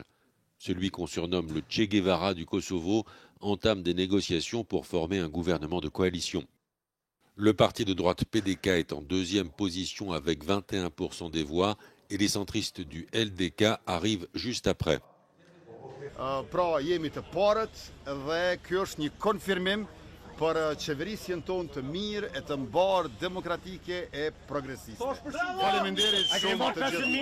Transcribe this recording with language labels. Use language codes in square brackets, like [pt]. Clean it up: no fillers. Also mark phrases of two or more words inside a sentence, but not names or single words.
[fr] Celui qu'on surnomme le Che Guevara du Kosovo entame des négociations pour former un gouvernement de coalition. Le parti de droite PDK est en deuxième position avec 21% des voix et les centristes du LDK arrivent juste après. [sq] Pra jemi të parët dhe kjo është një konfirmim për qeverisjen tonë të mirë e të mbarë demokratike e progresiste. Faleminderit shumë të